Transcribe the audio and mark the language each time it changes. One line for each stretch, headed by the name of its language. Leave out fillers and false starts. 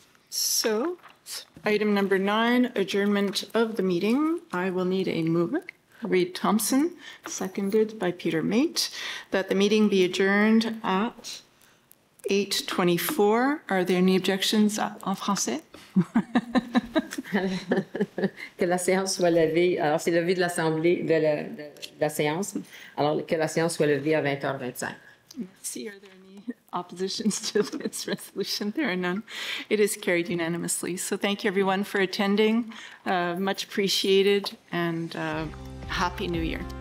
English: So, item number 9, adjournment of the meeting. I will need a mover. Reed Thompson, seconded by Peter Mate, that the meeting be adjourned at 8:24. Are there any objections
French: en français? Que la séance soit levée. Alors, c'est levé de l'Assemblée, de la séance. Alors, que la séance soit levée à 20h25. Merci.
English: Are there any oppositions to this resolution? There are none. It is carried unanimously. So thank you, everyone, for attending. Much appreciated, and Happy New Year.